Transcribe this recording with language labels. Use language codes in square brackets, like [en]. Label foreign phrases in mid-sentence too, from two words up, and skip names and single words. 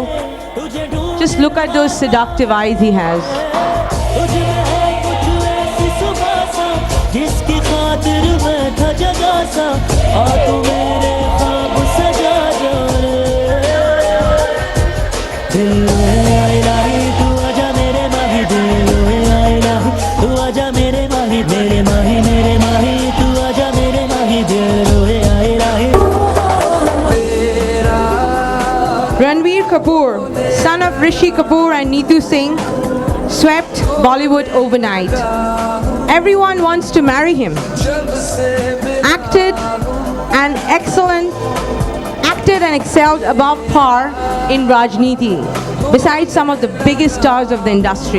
[en] Just look at those seductive eyes he has. [hi] जिसकी खातिर मैं था जगा सा आ तू मेरे ख्वाब सजा जा रे दिल में आए नाही तू आजा मेरे माही दिल में आए नाही तू आजा मेरे माही तू आजा मेरे माही दिल में आए नाही [en] Ranbir Kapoor, son of Rishi Kapoor and Neetu Singh, swept Bollywood overnight. Everyone wants to marry him. Acted and excelled above par in Rajniti, besides some of the biggest stars of the industry.